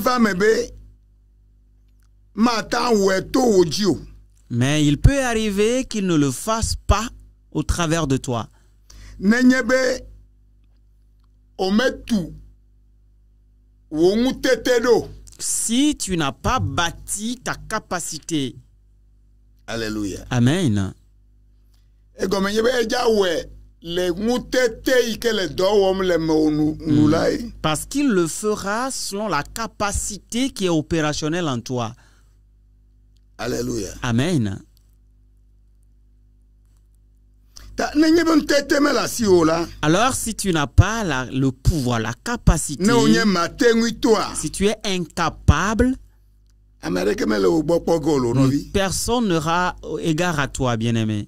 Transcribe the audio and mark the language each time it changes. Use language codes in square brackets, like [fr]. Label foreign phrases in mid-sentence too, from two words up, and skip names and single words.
[fr] mais il peut arriver qu'il ne le fasse pas au travers de toi. Si tu n'as pas bâti ta capacité. Alléluia. Amen. [ee] egɔme nye be edza wɛ le ŋutete yi ke le dɔ wɔm le me nu la ye. [fr] Parce qu'il le fera selon la capacité qui est opérationnelle en toi. Alléluia. Amen. Alors, si tu n'as pas le pouvoir, la capacité, si tu es incapable, personne n'aura égard à toi, bien-aimé.